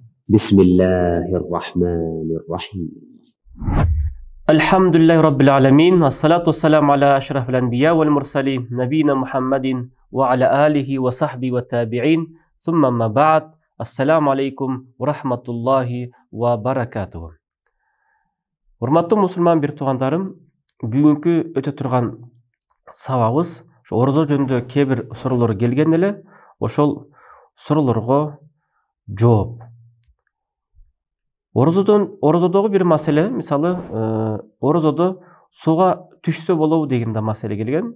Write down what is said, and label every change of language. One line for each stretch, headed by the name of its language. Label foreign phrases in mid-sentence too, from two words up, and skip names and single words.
Arabic: بسم الله الرحمن الرحيم. الحمد لله رب العالمين، الصلاة والسلام على أشرف الأنبياء والمرسلين نبينا محمد وعلى آله وصحبه والتابعين ثم ما بعد. السلام عليكم ورحمة الله وبركاته.
Kyrgyz: Урматтуу мусулман бир туугандарым, бүгүнкү өтө турган сабагыбыз ошо орозо жөнүндө кээ бир суроолор келген эле, ошол суроолорго жооп. Орозодогу бир маселе, мисалы, орозодо сууга түшсө болобу деген да маселе келген.